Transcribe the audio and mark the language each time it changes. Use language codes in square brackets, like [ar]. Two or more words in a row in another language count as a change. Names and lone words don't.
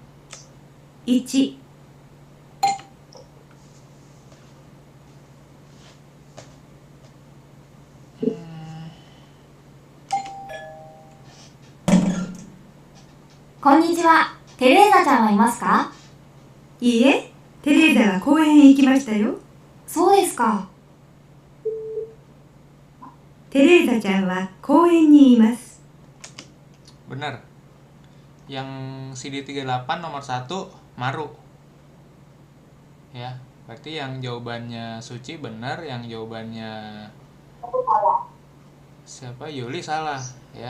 [ja] 1。こんにちは。テレーザちゃんはいますか？いいえ、テレーザは公園へ行きましたよ。そうですか。テレーザちゃんは公園にいます。 [id] Benar. Yang CD 38 nomor 1 Maru. Ya, berarti yang jawabannya Suci benar, yang jawabannya siapa? Yuli salah ya.